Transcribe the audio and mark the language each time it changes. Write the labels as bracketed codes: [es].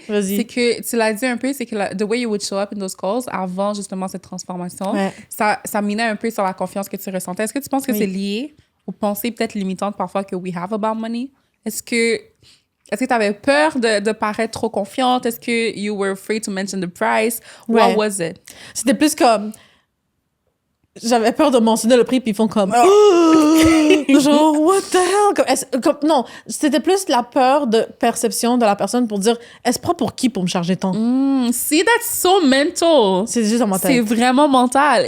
[fr] Vas-y. c'est que, tu l'as dit un peu, c'est que [en] the way you would show up in those calls [fr] avant justement cette transformation, ça minait un peu sur la confiance que tu ressentais. Est-ce que tu penses que c'est lié aux pensées peut-être limitantes parfois que [en] we have about money? [fr] Est-ce que tu avais peur de paraître trop confiante? Est-ce que [en] you were afraid to mention the price? What was it? [fr] C'était plus comme... J'avais peur de mentionner le prix, puis ils font comme... genre, [en] what the hell? [fr] Non, c'était plus la peur de perception de la personne pour dire, elle se prend pour qui pour me charger tant? [en] See, that's so mental. [fr] C'est juste dans ma tête. C'est vraiment mental.